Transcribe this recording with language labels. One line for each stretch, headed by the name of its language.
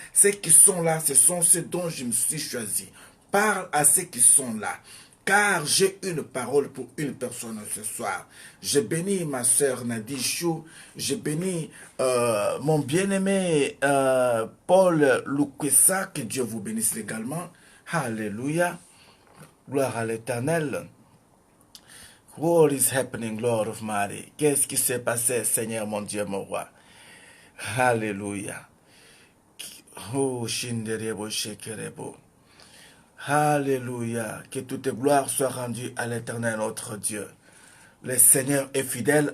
French: Ceux qui sont là, ce sont ceux dont je me suis choisi. Parle à ceux qui sont là. Car j'ai une parole pour une personne ce soir. Je bénis ma sœur Nadichou. Je bénis mon bien-aimé Paul Lukwesa. Que Dieu vous bénisse également. Alléluia. Gloire à l'Éternel.
English: What is happening, Lord of Mary?
French: Qu'est-ce qui s'est passé, Seigneur mon Dieu, mon roi? Alléluia. Oh, Shinderebo Shekerebo. Alléluia. Que toute gloire soit rendue à l'Éternel notre Dieu. Le Seigneur est fidèle.